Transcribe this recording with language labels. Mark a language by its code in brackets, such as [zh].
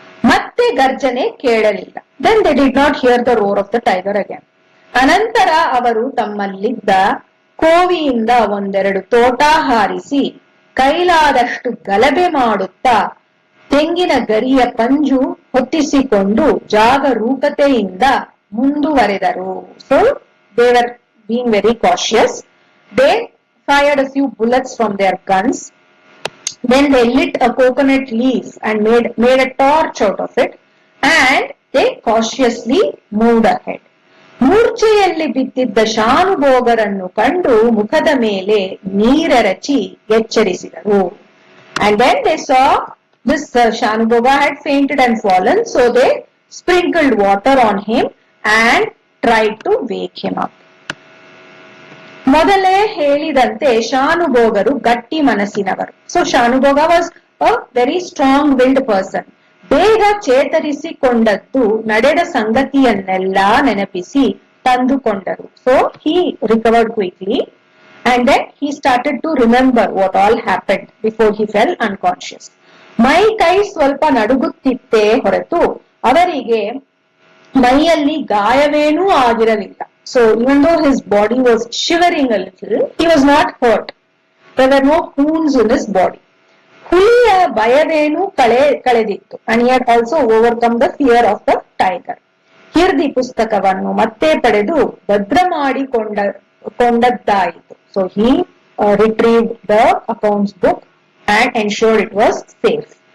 [kn] ಮತ್ತೆ ಗರ್ಜನೆ ಕೇಳಲಿಲ್ಲ. [en] Then they did not hear the roar of the tiger again. [kn] ಅನಂತರ ಅವರು ತಮ್ಮಲ್ಲಿದ್ದ ಕೋವಿಯಿಂದ ಒಂದೆರಡು ತೋಟ ಹಾರಿಸಿ ಕೈಲಾದಷ್ಟು ಗಲಭೆ ಮಾಡುತ್ತಾ ತೆಂಗಿನ ಗರಿಯ ಪಂಜು ಹೊತ್ತಿಸಿಕೊಂಡು ಜಾಗರೂಕತೆಯಿಂದ ಮುಂದುವರೆದರು. [en] So they were being very cautious. They fired a few bullets from their guns. Then they lit a coconut leaf and made a torch out of it, and they cautiously moved ahead. [kn] ಮೂರ್ಛೆಯಲ್ಲಿ ಬಿದ್ದಿದ್ದ ಶಾನುಭೋಗರನ್ನು ಕಂಡು ಮುಖದ ಮೇಲೆ ನೀರೆರಚಿ ಎಚ್ಚರಿಸಿದರು. [en] And then they saw this Shanubhoga had fainted and fallen, so they sprinkled water on him and tried to wake him up. [kn] ಮೊದಲೇ ಹೇಳಿದಂತೆ ಶಾನುಭೋಗರು ಗಟ್ಟಿ ಮನಸ್ಸಿನವರು. [en] So Shanubhoga was a very strong willed person. [kn] ಬೇಗ ಚೇತರಿಸಿಕೊಂಡದ್ದು ನಡೆದ ಸಂಗತಿಯನ್ನೆಲ್ಲ ನೆನಪಿಸಿ ತಂದುಕೊಂಡರು. [en] So he recovered quickly and then he started to remember what all happened before he fell unconscious. [kn] ಮೈ ಕೈ ಸ್ವಲ್ಪ ನಡುಗುತ್ತಿತ್ತೇ ಹೊರತು ಅವರಿಗೆ ಮೈಯಲ್ಲಿ ಗಾಯವೇನೂ ಆಗಿರಲಿಲ್ಲ. [en] So even though his body was shivering a little, he was not hurt. There were no wounds in his body. [kn] ಹುಲಿಯ ಭಯವೇನೂ ಕಳೆದಿತ್ತು. [en] And he had also overcome the fear of the tiger. [kn] ಕೀರ್ತಿ ಪುಸ್ತಕವನ್ನು ಮತ್ತೆ ಪಡೆದು ಭದ್ರ ಮಾಡಿಕೊಂಡದ್ದಾಯಿತು. [en] So he retrieved the accounts book and ensured it was safe.